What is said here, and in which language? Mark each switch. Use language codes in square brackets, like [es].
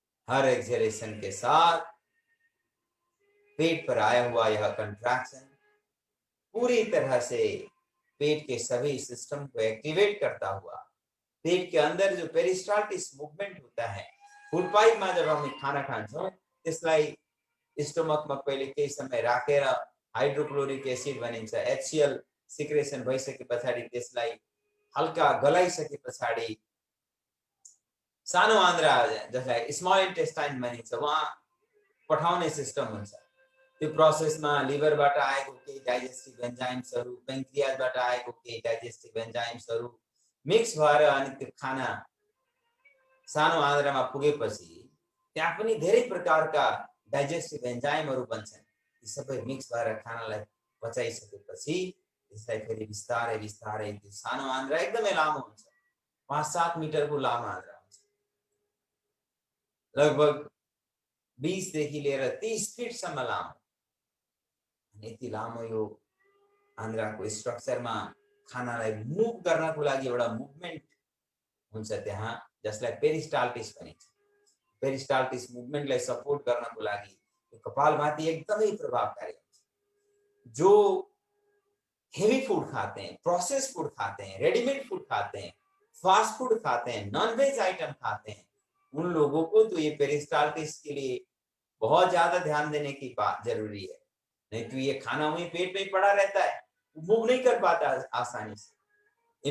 [hi] हर acceleration के साथ पेट पर आया हुआ यह कंट्रैक्शन पूरी तरह से पेट के सभी सिस्टम को एक्टिवेट करता हुआ पेट के अंदर जो पेरिस्टाल्टिस मूवमेंट होता है, फूड पाइप में जब हम [ne] खाना खान्छौं त्यसलाई स्टोमकमा पहिले केही समय राखेर हाइड्रोक्लोरिक एसिड बनिन्छ। HCl सिक्रेसन भइसके पछाडि त्यसलाई हल्का गलाइसके पछाडि सानो आन्द्रा जसलाई स्मल इन्टेस्टाइन भनिन्छ वहाँ पठाउने सिस्टम हुन्छ। त्यो प्रोसेसमा लिभरबाट आएको केही डाइजेस्टिभ एन्जाइम्सहरू, पेन्क्रियाजबाट आएको केही डाइजेस्टिभ एन्जाइम्सहरू मिक्स भएर अनि त्यो खाना सानो आन्द्रामा पुगेपछि त्यहाँ पनि धेरै प्रकारका डाइजेस्टिभ एन्जाइमहरू बन्छन्। यी सबै मिक्स भएर खानालाई पचाइसकेपछि त्यसलाई फेरि बिस्तारै बिस्तारै त्यो सानो आन्द्रा एकदमै लामो हुन्छ, 5-7 मिटरको लामो आन्द्रा हुन्छ। लगभग 20 देखि लिएर 30 फिटसम्म लामो। यति लामो यो आन्द्राको स्ट्रक्चरमा खानालाई मुभ गर्नको लागि एउटा मुभमेन्ट हुन्छ त्यहाँ, जसलाई पेरिस्टाल्टिस भनिन्छ। पेरिस्टाल्टिस मुभमेन्टलाई सपोर्ट गर्नको लागि यो कपालभाती एकदमै प्रभावकारी हुन्छ। [hi] जो हेवी फूड खाते हैं, प्रोसेस फूड खाते हैं, रेडीमेड फूड खाते हैं, फास्ट फूड खाते हैं, नॉनवेज आइटम खाते हैं, उन लोगों को तो ये पेरिस्टाल्टिस के लिए बहुत ज्यादा ध्यान देने की बात जरूरी है। नहीं तो ये खाना वहीं पेट में पड़ा रहता है, मूव नहीं कर पाता आसानी से।